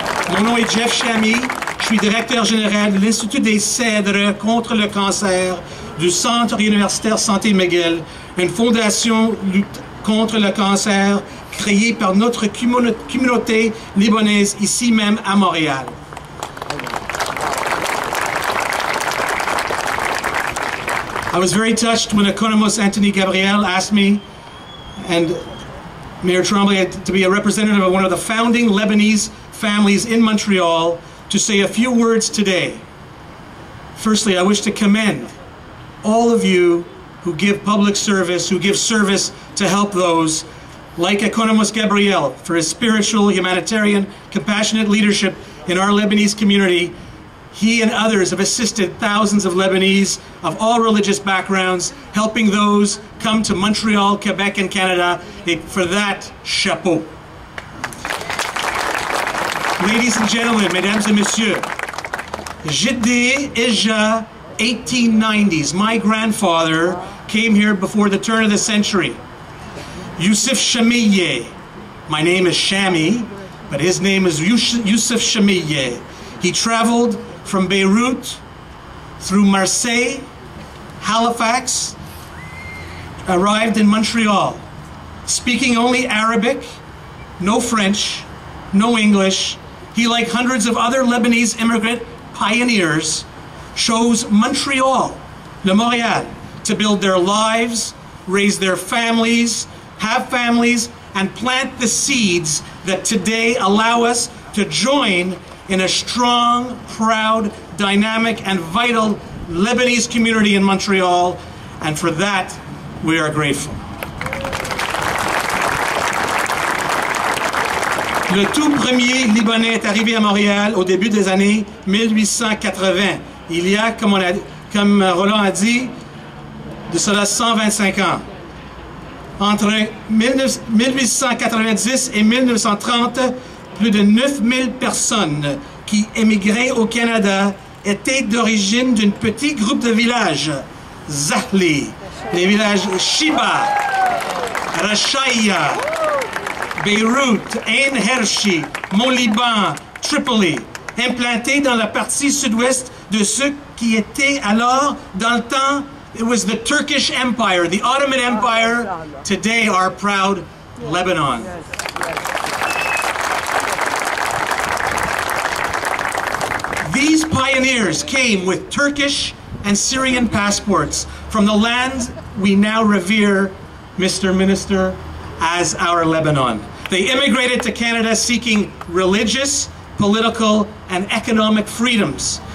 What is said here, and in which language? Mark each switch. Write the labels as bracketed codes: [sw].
[fr] Mon nom est Youssef Shamieh, je suis directeur général de l'Institut des Cèdres contre le cancer du Centre universitaire Santé McGill, une fondation lutte contre le cancer créée par notre communauté libanaise ici même à Montréal. [en] I was very touched when economist Anthony Gabriel asked me, and Mayor Tremblay, to be a representative of one of the founding Lebanese families in Montreal, to say a few words today. Firstly, I wish to commend all of you who give public service, who give service to help those, like economist Gabriel, for his spiritual, humanitarian, compassionate leadership in our Lebanese community. He and others have assisted thousands of Lebanese of all religious backgrounds, helping those come to Montreal, Quebec, and Canada. Et for that, chapeau. Ladies and gentlemen, [fr] mesdames et messieurs, j'étais déjà 1890s. [en] My grandfather came here before the turn of the century. Youssef Shamieh. My name is Shamie, but his name is Youssef Shamieh. He traveled from Beirut through Marseille, Halifax, arrived in Montreal, speaking only Arabic, no French, no English. He, like hundreds of other Lebanese immigrant pioneers, chose Montreal, Montreal, to build their lives, raise their families, have families, and plant the seeds that today allow us to join in a strong, proud, dynamic, and vital Lebanese community in Montreal, and for that, we are grateful. [fr] Le tout premier Libanais est arrivé à Montréal au début des années 1880. Il y a, comme Roland a dit, de cela 125 ans. Entre 1890 et 1930, plus de 9000 personnes qui émigraient au Canada étaient d'origine d'un petit groupe de villages, Zahli, les villages Shiba, Rashaya, Beyrouth, Ain Hershi, Mont-Liban, Tripoli, implantés dans la partie sud-ouest de ce qui était alors, dans le temps, [en] it was the Turkish Empire, the Ottoman Empire, today our proud Lebanon. These pioneers came with Turkish and Syrian passports from the land we now revere, Mr. Minister, as our Lebanon. They immigrated to Canada seeking religious, political, and economic freedoms.